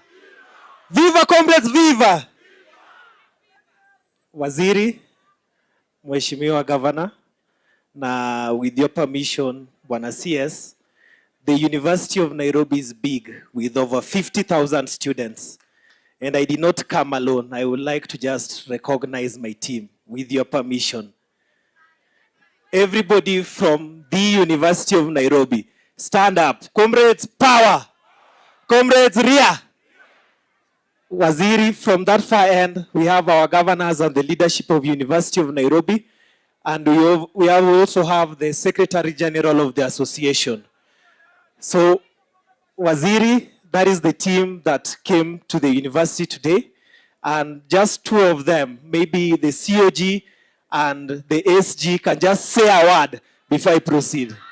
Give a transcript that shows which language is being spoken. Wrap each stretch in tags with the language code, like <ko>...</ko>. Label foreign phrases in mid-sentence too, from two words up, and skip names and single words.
<en>Viva, comrades, viva!</en> <sw>Waziri, Mheshimiwa</sw> <en>Governor, na with your permission, Bwana CS, the University of Nairobi is big with over 50,000 students. And I did not come alone. I would like to just recognize my team with your permission. Everybody from the University of Nairobi, stand up. Comrades, power. Comrades, ria. Waziri, from that far end, we have our governors and the leadership of University of Nairobi. And we also have the Secretary General of the association. So, Waziri, that is the team that came to the university today. And just two of them, maybe the COG and the SG, can just say a word before I proceed.</en>